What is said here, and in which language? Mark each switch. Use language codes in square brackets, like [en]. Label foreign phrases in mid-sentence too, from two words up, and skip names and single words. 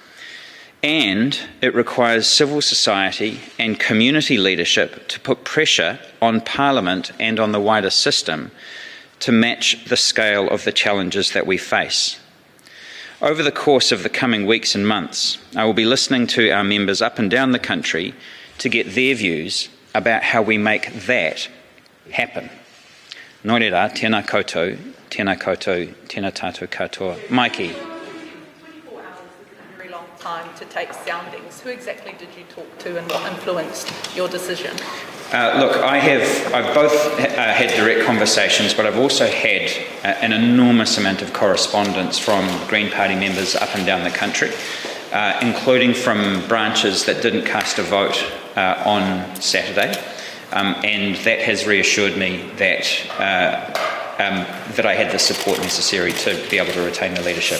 [en] And it requires civil society and community leadership to put pressure on Parliament and on the wider system to match the scale of the challenges that we face. Over the course of the coming weeks and months, I will be listening to our members up and down the country to get their views about how we make that happen. [mi] Nō reira, tēnā koutou, tēnā tātou katoa. [en] Mikey. Time to take soundings. Who exactly did you talk to and what influenced your decision? Look, I've both had direct conversations, but I've also had an enormous amount of correspondence from Green Party members up and down the country, including from branches that didn't cast a vote on Saturday, and that has reassured me that that I had the support necessary to be able to retain the leadership.